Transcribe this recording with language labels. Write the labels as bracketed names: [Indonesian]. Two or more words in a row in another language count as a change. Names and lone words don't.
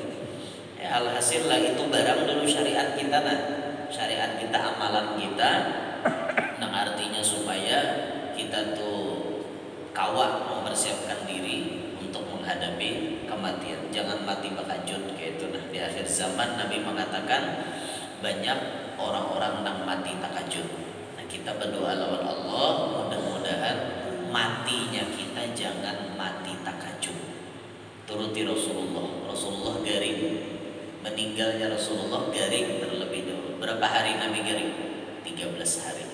[Banjar] Alhasil lah itu barang dulu syariat kita nah, syariat kita, amalan kita. Nah artinya supaya kita tuh kawat mempersiapkan diri untuk menghadapi kematian. Jangan mati bakajut kayak itu nah. Di akhir zaman Nabi mengatakan banyak orang-orang yang mati takajud. Nah kita berdoa lawan Allah mudah-mudahan matinya kita jangan mati takajud. Turuti Rasulullah garing, meninggalnya Rasulullah garing terlebih dahulu. Berapa hari Nabi garing? 13 hari.